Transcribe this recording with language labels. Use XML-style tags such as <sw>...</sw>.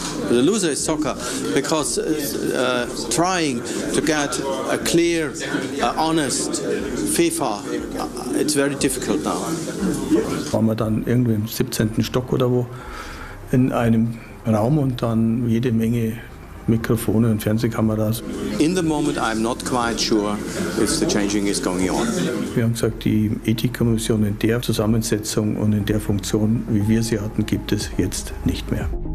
<en>The loser is soccer, because trying to get a clear, honest FIFA, it's very difficult now.</en> <de>Waren wir dann irgendwie im 17. Stock oder wo in einem Raum und dann jede Menge Mikrofone und Fernsehkameras.</de> <en>In the moment I'm not quite sure if the changing is going on.</en> <de>Wir haben gesagt, die Ethikkommission in der Zusammensetzung und in der Funktion, wie wir sie hatten, gibt es jetzt nicht mehr.</de>